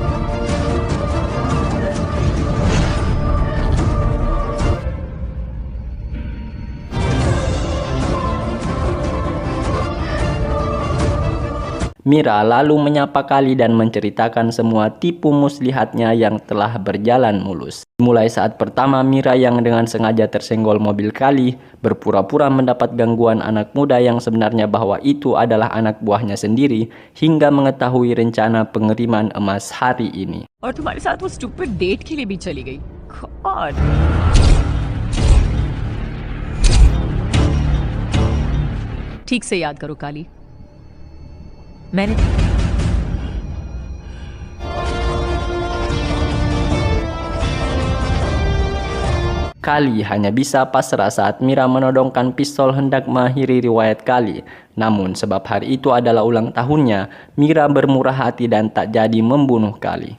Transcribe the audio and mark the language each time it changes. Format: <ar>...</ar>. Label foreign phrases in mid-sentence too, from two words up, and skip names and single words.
<id>Mira lalu menyapa Kali dan menceritakan semua tipu muslihatnya yang telah berjalan mulus. Mulai saat pertama Mira yang dengan sengaja tersenggol mobil Kali, berpura-pura mendapat gangguan anak muda yang sebenarnya bahwa itu adalah anak buahnya sendiri, hingga mengetahui rencana pengiriman emas hari ini.</id> <hi>और तुम्हारे साथ वो</hi> <en>stupid date</en> <hi>के लिए भी चली गई. God. ठीक से याद करो काली. मैंने</hi> <id>Kali hanya bisa pasrah saat Mira menodongkan pistol hendak mengakhiri riwayat Kali. Namun sebab hari itu adalah ulang tahunnya, Mira bermurah hati dan tak jadi membunuh Kali.</id>